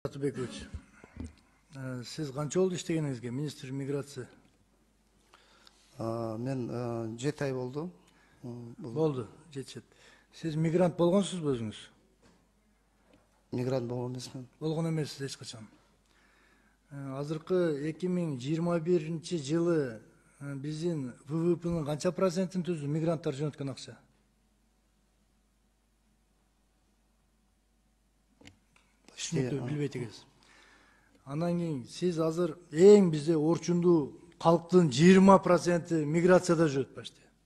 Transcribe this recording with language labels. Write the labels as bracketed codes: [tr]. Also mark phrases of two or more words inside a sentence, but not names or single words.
[kk] Атбекович, сіз қанша болды іштегеніңізге, министр миграция? Мен 7 ай болды. Болды, 7. Сіз мигрант болғансыз ба өзіңіз? Мигрант болған емеспін. Болған емессіз ешқашан. [ky] Азыркы 2021 жылы биздин ВВПнын канча процентин түзүү мигранттар жөнөткөн акча? Билбейт экенсиз. Анан кийин сиз азыр эң бизде орчундуу калктын 20% миграцияда жүрөт башты.